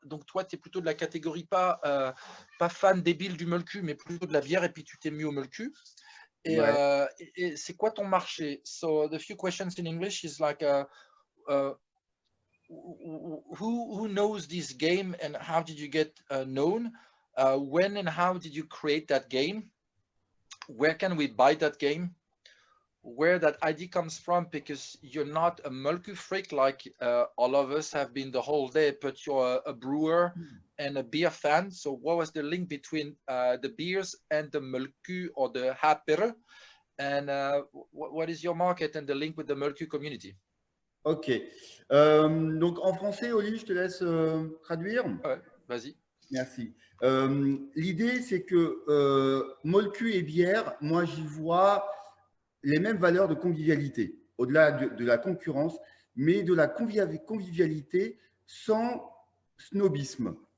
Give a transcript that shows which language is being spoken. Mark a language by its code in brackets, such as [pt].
[fr] Donc toi, tu es plutôt de la catégorie pas fan débile du Molku, mais plutôt de la bière, et puis tu t'es mis au Molku. Et c'est quoi ton marché? [en] So the few questions in English is like who knows this game and how did you get known? When and how did you create that game? Where can we buy that game? Where that idea comes from, because you're not a Molku freak like all of us have been the whole day, but you're a brewer and a beer fan. So what was the link between the beers and the Molku or the Hapere? And what is your market and the link with the Molku community? Ok. [fr] Donc en français, Oli, je te laisse traduire. Ouais, vas-y. Merci. L'idée, c'est que Molku et bière, moi, j'y vois les mêmes valeurs de convivialité, au-delà de la concurrence, mais de la convivialité sans snobisme.